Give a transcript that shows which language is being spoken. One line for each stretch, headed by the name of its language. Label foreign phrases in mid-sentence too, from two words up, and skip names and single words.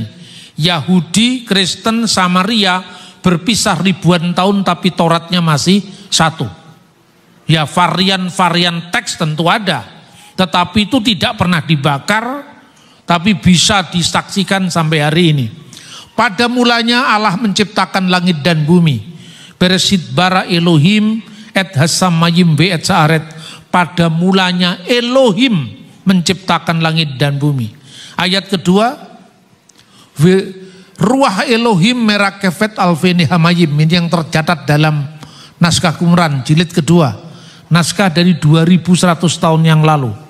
Indonesian: Yahudi, Kristen, Samaria berpisah ribuan tahun, tapi Tauratnya masih satu. Ya varian-varian teks tentu ada. Tetapi itu tidak pernah dibakar, tapi bisa disaksikan sampai hari ini. Pada mulanya Allah menciptakan langit dan bumi.
Hebrew: בראשית ברא אלהים את השמים ואת הארץ.
Indonesian: Pada mulanya Elohim menciptakan langit dan bumi. Ayat kedua,
Hebrew: רוח אלהים מרחפת על פני המים.
Indonesian: Ini yang tercatat dalam naskah Qumran jilid kedua. Naskah dari 2100 tahun yang lalu.